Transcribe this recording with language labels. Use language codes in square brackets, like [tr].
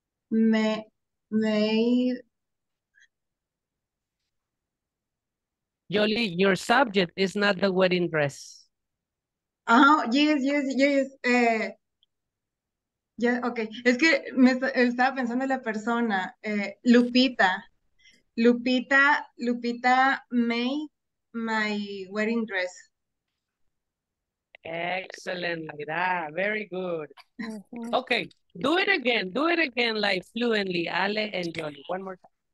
[en] Made. Jolie, your subject is not the wedding dress. Yes. [es] Ya, ok. Es que estaba pensando en la persona. Lupita. [en] Lupita made my wedding dress. Excellent, Mira. Very good. Okay, do it again. Do it again like fluently, Ale and Jolie. One more time.